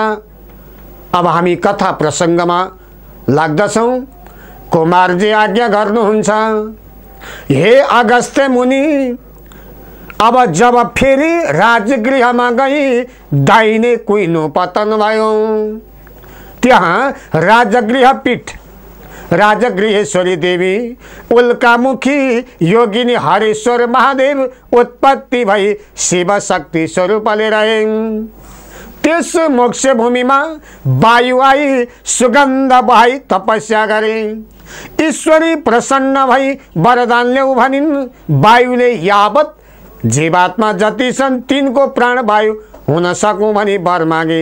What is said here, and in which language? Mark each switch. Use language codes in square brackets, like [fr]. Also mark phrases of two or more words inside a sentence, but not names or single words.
[ne] अब हामी कथा प्रसंगमा लाग्दछौं। कुमारजी आज्ञा गर्नुहुन्छ। हे अगस्त्य मुनि, अब जब फेरि राजगृहमा गई दाहिने कुइनो पतन भयो, त्यहाँ राजगृह पीठ राजगृहेश्वरी देवी उल्कामुखी योगिनी हरेश्वर महादेव उत्पत्ति भई शिव शक्ति स्वरूपले रहे। [hi] त्यस मोक्ष भूमि में वायु आई सुगंध बहाई तपस्या करे। [ne] ईश्वरी प्रसन्न भई वरदान ल्याऊ भनिन्। वायुले यावत जीवात्मा जति छन् तिनको प्राण वायु हुन सकूं भनी वर मागे।